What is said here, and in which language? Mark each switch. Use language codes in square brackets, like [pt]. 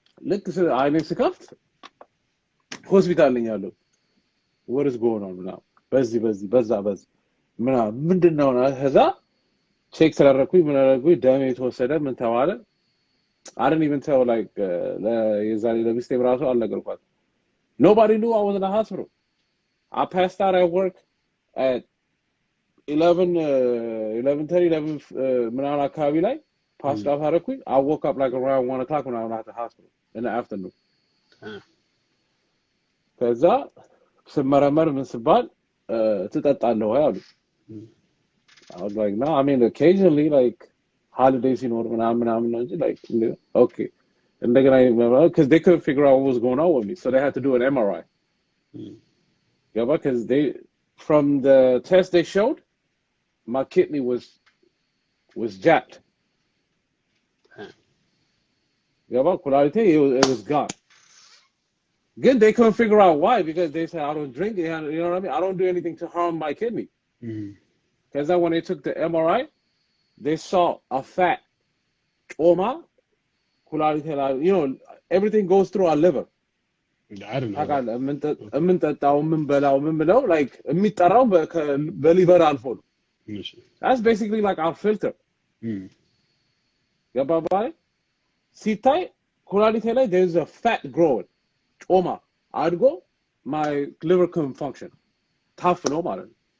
[am] ልክ አይኔ ስከፍት ሆስፒታል ነኝ ያለው [en] what is going on now [am] በዛ ምንድነው ከዛ ቼክ ተደረኩኝ ምን አደረጉኝ ደም የተወሰደ ምን ተባለ [en] I didn't even tell like [am] የዛሬ ለሚስቴ ብራሱ አልነገርኳት [en] nobody knew I was in the hospital I passed out at work at [am] 11:30 ምናምን አካባቢ ላይ passed out አደረኩኝ. [en] I woke up like around 1 o'clock when I was at the hospital in the afternoon. [am] ከዛ ስመረመር ምን ስባል ትጠጣለህ ወይ አሉ. [en] I was like, no, I mean, occasionally, like, holidays [am] ሲኖር ምናምን ነው እንጂ [en] like, okay. [am] እንደገና [en] because they couldn't figure out what was going on with me, so they had to do an MRI. Yeah, because from the test they showed, my kidney was jacked. Yeah, ኩላሊቴ it was gone. Again, they couldn't figure out why, because they said I don't drink, you know what I mean? I don't do anything to harm my kidney. Because when they took the MRI, they saw a fat trauma. You know, everything goes through our liver. I don't know. [am] የምንጠጣው የምንበላው የምንብለው like የሚጠራው በሊቨር አልፎ ነው. [en] That's basically like our filter. [am] ገባህ? ሲታይ ኩላሊቴ ላይ [en] there's a fat growing. [am] ጮማ አድጎ [en] my liver couldn't function. [am] ታፍ ነው ማለት ነው.